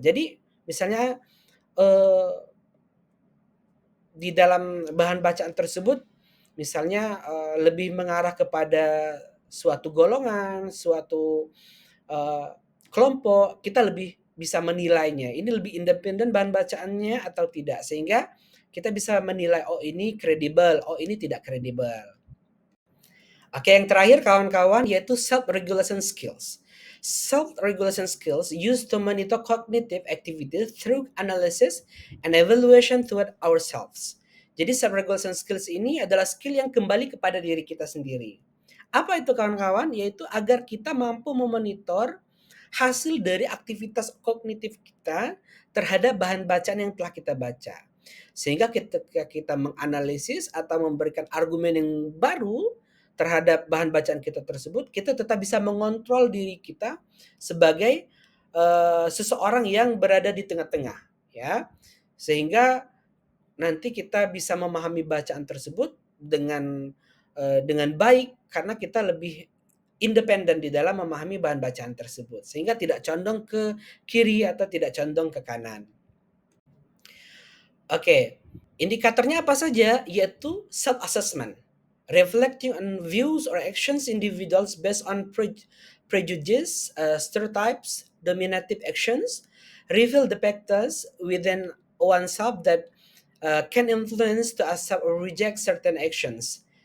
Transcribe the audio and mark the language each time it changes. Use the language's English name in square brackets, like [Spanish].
[Indonesian] Jadi misalnya eh, di dalam bahan bacaan tersebut misalnya lebih mengarah kepada suatu golongan, suatu eh, kelompok, kita lebih bisa menilainya. Ini lebih independen bahan bacaannya atau tidak, sehingga kita bisa menilai oh ini kredibel, oh ini tidak kredibel. Oke, yang terakhir kawan-kawan yaitu self-regulation skills. [English] Self-regulation skills used to monitor cognitive activity through analysis and evaluation toward ourselves. [Indonesian] Jadi self-regulation skills ini adalah skill yang kembali kepada diri kita sendiri. Apa itu kawan-kawan? Yaitu agar kita mampu memonitor hasil dari aktivitas kognitif kita terhadap bahan bacaan yang telah kita baca. Sehingga ketika kita menganalisis atau memberikan argumen yang baru terhadap bahan bacaan kita tersebut, kita tetap bisa mengontrol diri kita sebagai seseorang yang berada di tengah-tengah, ya. Sehingga nanti kita bisa memahami bacaan tersebut dengan baik karena kita lebih independen di dalam memahami bahan bacaan tersebut sehingga tidak condong ke kiri atau tidak condong ke kanan. Oke, indikatornya apa saja? Yaitu [English] self-assessment, reflecting on views or actions individuals based on prejudice, stereotypes, dominative actions, reveal the factors within oneself that can influence to accept or reject certain actions.